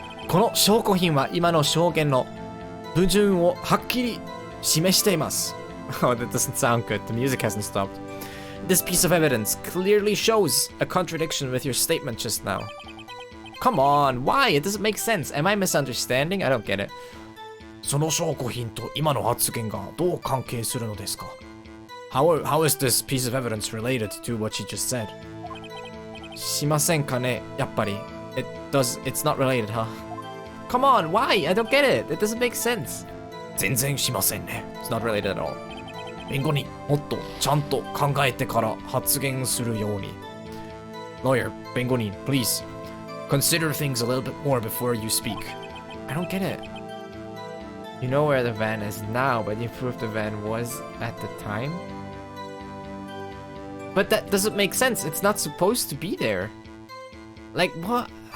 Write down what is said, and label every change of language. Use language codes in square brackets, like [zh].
[ja] この証拠品は今の証言の矛盾をはっきり示しています。 [en] Oh, that doesn't sound good. The music hasn't stopped. This piece of evidence clearly shows a contradiction with your statement just now. Come on, why? It doesn't make sense. Am I misunderstanding? I don't get it. [ja] その証拠品と今の発言がどう関係するのですか? [en] How is this piece of evidence related to what she just said? [ja] しませんかね?やっぱり. [en] It's not related, huh? Come on, why? I don't get it. It doesn't make sense. [ja] 全然しませんね. [en] It's not related at all. [ja] 弁護人、もっとちゃんと考えてから発言するように. [en] Lawyer, 弁護人, please. Consider things a little bit more before you speak. I don't get it. You know where the van is now, but you proved the van was at the time? But that doesn't make sense. It's not supposed to be there. Like, what?